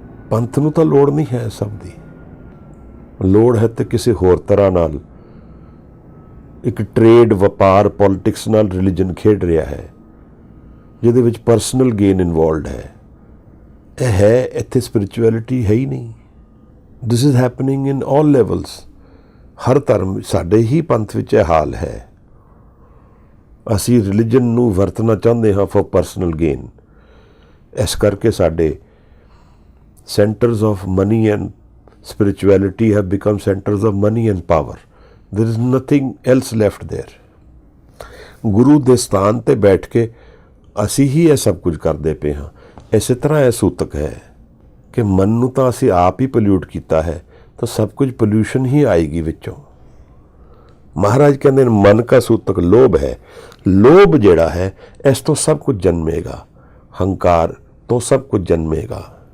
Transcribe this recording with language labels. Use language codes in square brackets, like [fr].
[pa] ਪੰਥ ਨੂੰ ਤਾਂ ਲੋੜ ਨਹੀਂ ਹੈ ਸਭ ਦੀ। ਲੋੜ ਹੈ ਤੇ ਕਿਸੇ ਹੋਰ ਤਰ੍ਹਾਂ ਨਾਲ ਇੱਕ ਟਰੇਡ, ਵਪਾਰ, ਪੋਲਿਟਿਕਸ ਨਾਲ ਰਿਲੀਜਨ ਖੇਡ ਰਿਹਾ ਹੈ, ਜਿਹਦੇ ਵਿੱਚ ਪਰਸਨਲ ਗੇਨ ਇਨਵੋਲਵਡ ਹੈ। ਇਹ ਹੈ, ਇੱਥੇ ਸਪਿਰਿਚੁਅਲਿਟੀ ਹੈ ਹੀ ਨਹੀਂ। [en] This is happening in all levels. [pa] ਹਰ ਧਰਮ, ਸਾਡੇ ਹੀ ਪੰਥ ਵਿੱਚ ਇਹ ਹਾਲ ਹੈ। ਅਸੀਂ ਰਿਲੀਜਨ ਨੂੰ ਵਰਤਣਾ ਚਾਹੁੰਦੇ ਹਾਂ [en] For personal gain. [pa] ਇਸ ਕਰਕੇ ਸਾਡੇ [en] Centres of money and spirituality have become centers of money and power. There is nothing else left there. [pa] ਗੁਰੂ ਦੇ ਸਥਾਨ ਤੇ ਬੈਠ ਕੇ ਅਸੀਂ ਹੀ ਇਹ ਸਭ ਕੁਝ ਕਰਦੇ ਪਏ ਹਾਂ। ਇਸੇ ਤਰ੍ਹਾਂ ਇਹ ਸੂਤਕ ਹੈ ਕਿ ਮਨ ਨੂੰ ਤਾਂ ਅਸੀਂ ਆਪ ਹੀ ਪੋਲਿਊਟ ਕੀਤਾ ਹੈ, ਤਾਂ ਸਭ ਕੁਝ ਪੋਲਿਊਸ਼ਨ ਹੀ ਆਏਗੀ ਵਿੱਚੋਂ। ਮਹਾਰਾਜ ਕਹਿੰਦੇ ਨੇ ਮਨ ਕਾ ਸੂਤਕ ਲੋਭ ਹੈ। ਲੋਭ ਜਿਹੜਾ ਹੈ ਇਸ ਤੋਂ ਸਭ ਕੁਝ ਜਨਮੇਗਾ, ਹੰਕਾਰ ਤੋਂ ਸਭ ਕੁਝ ਜਨਮੇਗਾ।